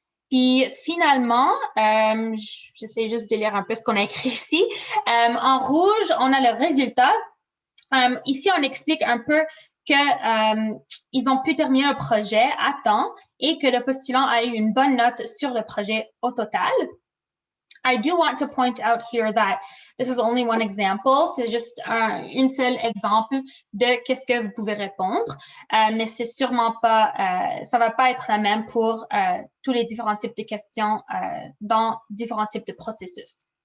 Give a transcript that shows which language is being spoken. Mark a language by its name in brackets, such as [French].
[French] Puis finalement, j'essaie juste de lire un peu ce qu'on a écrit ici. En rouge, on a le résultat. Ici, on explique un peu qu'ils ont pu terminer le projet à temps et que le postulant a eu une bonne note sur le projet au total. [English] I do want to point out here that this is only one example. [French] C'est juste une seule exemple de qu'est-ce que vous pouvez répondre, mais c'est sûrement pas, ça va pas être la même pour tous les différents types de questions dans différents types de processus.